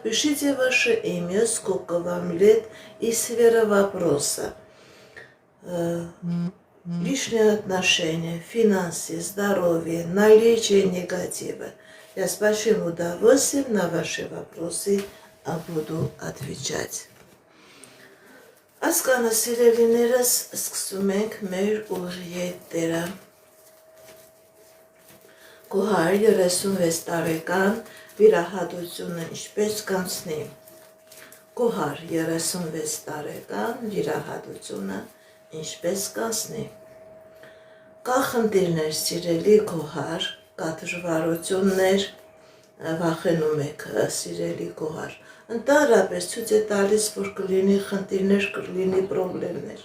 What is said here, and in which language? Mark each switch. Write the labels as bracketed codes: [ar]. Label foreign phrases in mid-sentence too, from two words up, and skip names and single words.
[ru] Пишите ваше имя, сколько вам лет и сфера вопроса. Личные отношения, финансы, здоровье, наличие негатива. Я с большим удовольствием на ваши вопросы буду отвечать. [hy] Ասկանը սիրելիներս, սկսում ենք մեր ուղիղեթերը։ Գոհար 36 տարեկան վիրահատությունը ինչպես կանցնի։ Գոհար 36 տարեկան վիրահատությունը ինչպես կանցնի։ Կա խնդիրներ, սիրելի Գոհար, կա դժվարություններ, վախենում եք, սիրելի Գոհար։ Ընդհանրապես ցույց է տալիս, որ կլինի խնդիրներ, կլինի պրոբլեմներ։